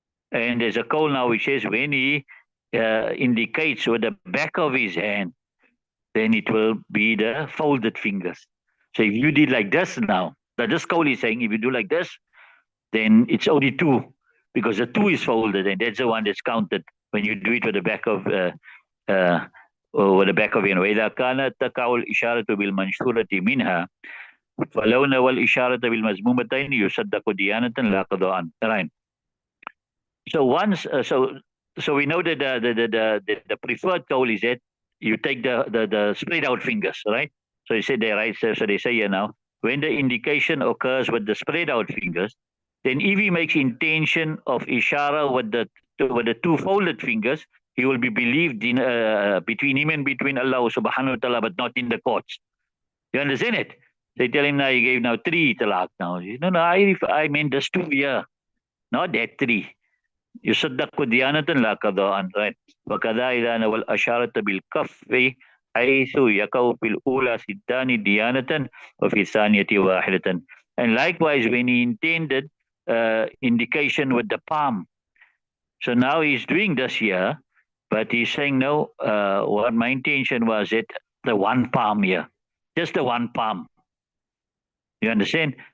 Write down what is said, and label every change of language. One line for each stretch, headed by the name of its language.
English: And there's a call now which says when he indicates with the back of his hand, then it will be the folded fingers. So if you did like this now, this call is saying if you do like this, then it's only 2. Because the 2 is folded, and that's the one that's counted when you do it with the back of with the back of your.
Arabic: وإذا كانت تقع الإشارة بالمنشورة منها فلو نوى الإشارة بالمزمومتين يصدق ديانة لا قضاء.
English: Right. So once, so we know that the preferred call is that you take the spread out fingers, right? So you said there, right? So they say here now, when the indication occurs with the spread out fingers, then if he makes intention of ishara with the 2 folded fingers, he will be believed in between him and between Allah subhanahu wa ta'ala, but not in the courts. You understand it? They tell him now he gave now 3 talaq now. No, I meant just 2 here, not that 3.
Arabic: يصدق ديانة لا قضاء, right? وكذا إذا نوى الأشارة بالكف حيث يقع في الأولى ستان ديانة وفي الثانية واحدة.
English: And likewise, when he intended indication with the palm. So now he's doing this here, but he's saying, no, what my intention was it, the 1 palm here, just the 1 palm. You understand?